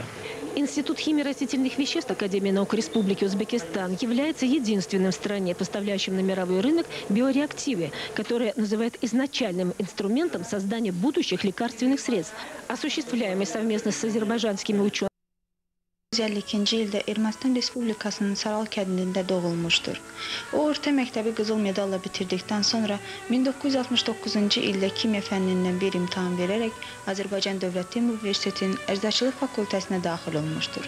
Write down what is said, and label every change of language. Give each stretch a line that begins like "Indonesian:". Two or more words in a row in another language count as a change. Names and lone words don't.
Russian: Институт химии растительных веществ Академии наук Республики Узбекистан является единственным в стране, поставляющим на мировой рынок биореактивы, которые называют изначальным инструментом создания будущих лекарственных средств, осуществляемый совместно с азербайджанскими учеными.
Azerbaijani: 1952 ildə Ermənistan Respublikasının Saral kəndində doğulmuşdur. O, orta məktəbi qızıl medalla bitirdikdən sonra 1969-cu ildə kimya fənnindən bir imtahan verərək Azərbaycan Dövlət Universitetinin Əczaçılıq fakültəsinə daxil olmuşdur.